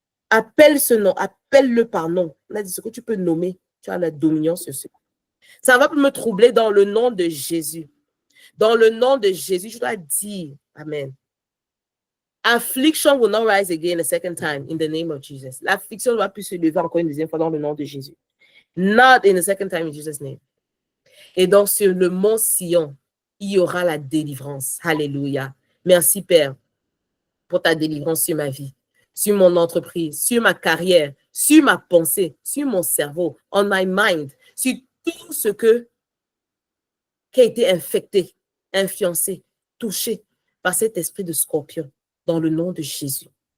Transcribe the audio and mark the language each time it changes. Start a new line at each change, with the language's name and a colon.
French: Appelle ce nom, appelle-le par nom. On a dit ce que tu peux nommer, tu as la dominion sur ce. Ça va me troubler dans le nom de Jésus. Dans le nom de Jésus, je dois dire, Amen.
English: Affliction will not rise again a second time in the name of Jesus.
French: L'affliction ne va plus se lever encore une deuxième fois dans le nom de Jésus.
English: Not in the second time in Jesus' name.
French: Et donc, sur le mont Sion, il y aura la délivrance. Alléluia. Merci, Père, pour ta délivrance sur ma vie, sur mon entreprise, sur ma carrière, sur ma pensée, sur mon cerveau,
English: on my mind,
French: sur tout ce qui a été infecté, influencé, touché par cet esprit de scorpion, dans le nom de Jésus.